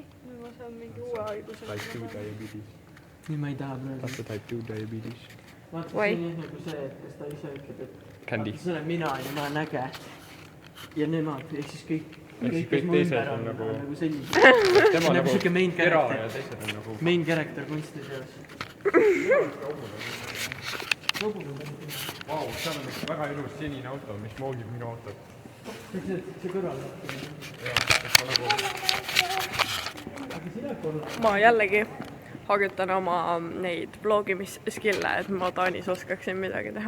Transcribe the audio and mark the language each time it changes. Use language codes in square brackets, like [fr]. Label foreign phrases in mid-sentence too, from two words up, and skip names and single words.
[et] Ma saan mingi uue haiguse. [en] Type 2 diabetes. [et] Nii ma ei taha praegu. Kas see [en] type 2 diabetes? [et] Vaata, Oi. see on nii nagu see, et kas ta ise ütleb, et Candy. vaata, see olen mina ja ma olen äge. Ja nemad, ehk siis kõik kõik mu teised ümber on nagu sellised. tema Nagu siuke main Kera character. ja teised on nagu... [en] Main character [et] kunstiteos. Vau, seal on üks väga ilus sinine auto, mis moogib minu autot. See kõrval. Ma jällegi harjutan oma neid vlogimisskille, et ma Taanis oskaksin midagi teha.